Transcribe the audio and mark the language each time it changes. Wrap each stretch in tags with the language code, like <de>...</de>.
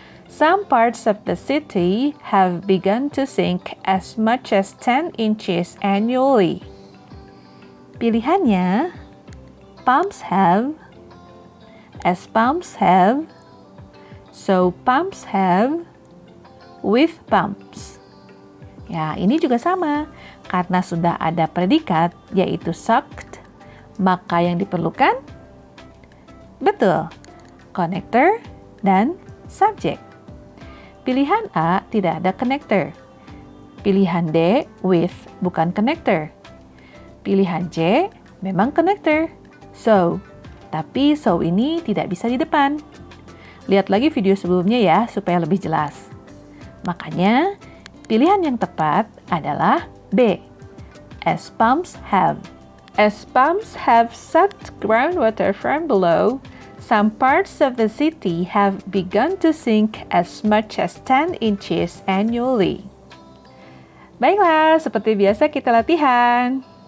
<en>Some parts of the city have begun to sink as much as 10 inches annually.</en> <id>Pilihannya</id> <en>pumps have, as pumps have, so pumps have, with pumps.</en> <id>Ya, ini juga sama. Karena sudah ada predikat, yaitu sucked, maka yang diperlukan? Betul, connector dan subject. Pilihan A tidak ada connector. Pilihan D, with, bukan connector. Pilihan C, memang connector. So, tapi so ini tidak bisa di depan. Lihat lagi video sebelumnya ya, supaya lebih jelas. Makanya, pilihan yang tepat adalah B.</id> <en>As pumps have. As pumps have sucked groundwater from below, some parts of the city have begun to sink as much as 10 inches annually.</en> <id>Baiklah, seperti biasa kita latihan.</id>